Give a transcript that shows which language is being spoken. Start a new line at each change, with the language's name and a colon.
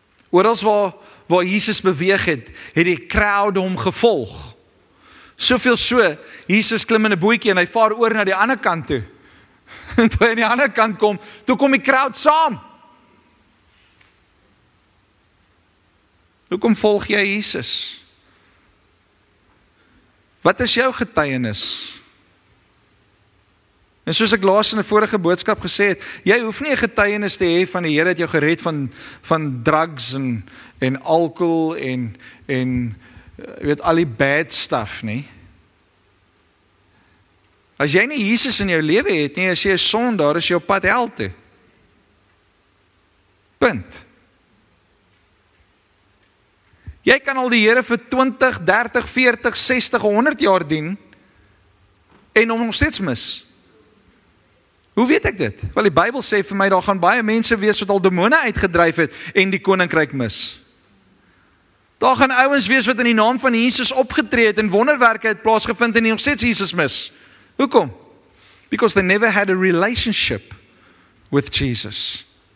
Afrikaans: Oral waar Jesus beweeg het die crowd hom gevolg. Soveel so, Jesus klim in 'n bootjie en hy vaar oor na die ander kant toe. En toe hy aan die ander kant kom, toe kom die crowd saam. Hoekom volg jy Jesus? Wat is jou getuienis? En soos ek laas in 'n vorige boodskap gesê het, jy hoef nie 'n getuienis te hê van die Here het jou gered van drugs en alkohol en weet al die
English: bad stuff
Afrikaans: nie. As jy nie Jesus in jou lewe het nie, as jy 'n sondaar, is jy op pad hel toe. Punt. Jy kan al die Here vir 20, 30, 40, 60, 100 jaar dien en hom nog steeds mis. Hoe weet ek dit? Wel, die Bybel sê vir my, daar gaan baie mense wees wat al demone uitgedryf het en die koninkryk mis. Daar gaan ouens wees wat in die naam van Jesus opgetree het en wonderwerke het plaasgevind en nog steeds Jesus mis. Hoekom?
English: Because they never had a relationship with Jesus.